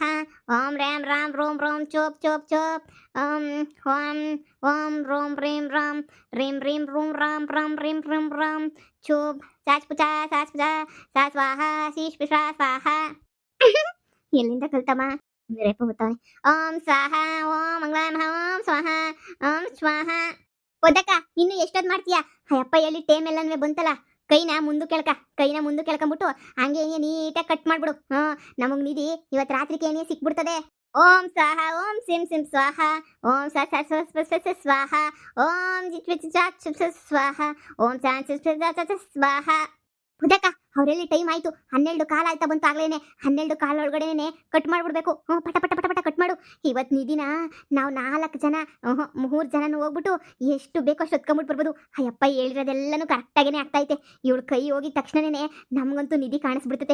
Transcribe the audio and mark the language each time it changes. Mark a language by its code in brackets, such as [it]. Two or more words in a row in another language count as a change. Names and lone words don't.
[kn] ಓಂ ರಾಮ್ ರೋಂ ಚುಪ್ ಚುಪ್. ಓಂ ರೋಂ ರೀಂ ರೂಂ ರಾಮ್ ರೀಂ ಚುಪ್ ಸಾಚ್ ಪುಚಾ ಸಾ ಸ್ವಾಹ ಶೀಶ್ ಪಿಶಾ ಸ್ವಾಹ. ಎಲ್ಲಿಂದ ಕಲ್ತಮ್ಮ? ರೇಪ ಗೊತ್ತಾವೆ. [sa] ಓಂ ಸ್ವಾಹ, ಓಂ ಮಂಗಳಾಯ ನಮಃ, ಓಂ ಸ್ವಾಹ, ಓಂ ಸ್ವಾಹ. [kn] ಒದ್ದಕ್ಕ, ಇನ್ನು ಎಷ್ಟೊತ್ತು ಮಾಡ್ತೀಯಾ? ಅಯ್ಯಪ್ಪ, ಎಲ್ಲಿ ಟೇಮ್ ಎಲ್ಲನೂ ಬಂತಲ್ಲ. ಕೈನ ಮುಂದೆ ಕೆಳ್ಕೊಂಬಿಟ್ಟು ಹಂಗೆ ನೀಟಾಗಿ ಕಟ್ ಮಾಡ್ಬಿಡು. ನಮಗೆ ನಿಧಿ ಇವತ್ತು ರಾತ್ರಿಗೆ ಏನೇ ಸಿಕ್ಬಿಡ್ತದೆ. ಓಂ ಸ್ವಾಹ ಓಂ ಸಿಂ ಸಿಂ ಸ್ವಾಹ ಓಂ ಸ ಸ ಸ ಸ ಸ ಸ ಸ್ವಾಹ ಓಂ ಜಿತ್ ವಿತ್ ಜಾತ್ ಸ ಸ ಸ್ವಾಹ ಓಂ ಚಾನ್ ಸ ಸ ಸ ಸ ಸ್ವಾಹ. ಬುಡಕ್ಕ ಅವರೆಲ್ಲಿ ಟೈಮ್ ಆಯ್ತು 12 ಕಾಲ ಆಯ್ತಾ ಬಂತು ಆಗ್ಲೇನೆ 12 ಕಾಲ ಒಳಗಡೆನೆ ಕಟ್ ಮಾಡ್ಬಿಡ್ಬೇಕು. ಪಟ ಪಟ ಪಟ ಪಟ ಕಟ್ ಮಾಡು. ಇವತ್ತು ನಿಧಿನ ನಾವು 4 ಜನ 3 ಜನನು ಹೋಗ್ಬಿಟ್ಟು ಎಷ್ಟು ಬೇಕೋ ಅಷ್ಟು ಹೊತ್ಕೊಂಡ್ಬಿಟ್ಟು ಬರ್ಬೋದು. ಅಯ್ಯಪ್ಪ ಹೇಳಿರೋದೆಲ್ಲನೂ ಕರೆಕ್ಟಾಗೇನೆ ಆಗ್ತೈತೆ. ಇವಳು ಕೈ ಹೋಗಿದ ತಕ್ಷಣನೇ ನಮಗಂತೂ ನಿಧಿ ಕಾಣಿಸ್ಬಿಡ್ತದೆ.